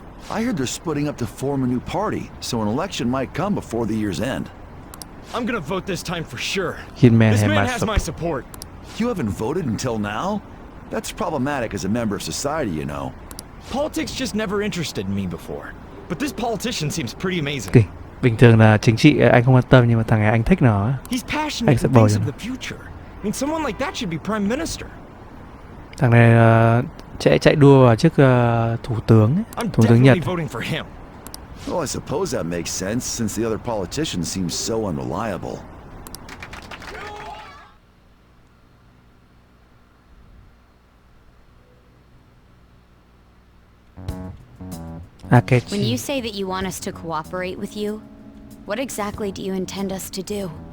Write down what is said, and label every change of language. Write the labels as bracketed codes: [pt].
[en] I heard they're splitting up to form a new party, so an election might come before the year's end. I'm gonna vote this time for sure. This man has my support. You haven't voted until now? That's problematic as a member of society, you know. Politics just never interested me before. But this politician seems pretty amazing. Okay. [vi] Bình thường là chính trị anh không quan tâm, nhưng mà thằng này anh thích nó. [en] He's passionate and thinks of the future. I mean, someone like that should be prime minister. [vi] Thằng này chạy đua vào chức thủ tướng Nhật. [en] Well, I suppose that makes sense since the other politician seems so unreliable. When you say that you want us to cooperate with you, what exactly do you intend us to do?